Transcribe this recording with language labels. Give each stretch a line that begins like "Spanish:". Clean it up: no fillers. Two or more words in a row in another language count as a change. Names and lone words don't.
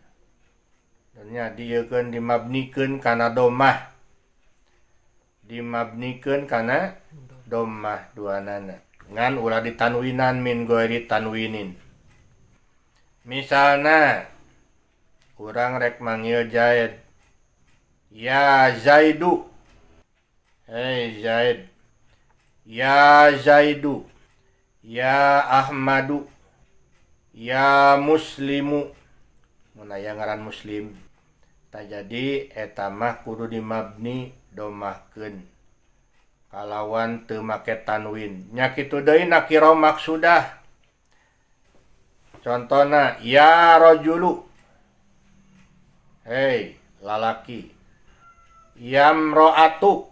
Sundanese: Nya diekeun dimabnikeun kana domah. Dimabnikeun kana domah duanana. Ngan ulah ditanwinan
Arabic: من غير تنوين.
Sundanese: Misalna urang rek manggil Zaid.
Arabic: يا زيد.
Sundanese: Hei Zaid.
Arabic: يا زيد يا أحمد. يا مسلم.
Sundanese: Mun aya ngaran Muslim. Jadi eta mah kudu dimabni domahkeun. Kalawan teu make tanwin. Nya kitu deui
Arabic: نكرة مقصودة.
Sundanese: Contona
Arabic: يا رجل.
Sundanese: Hei lalaki.
Arabic: يا امرأة.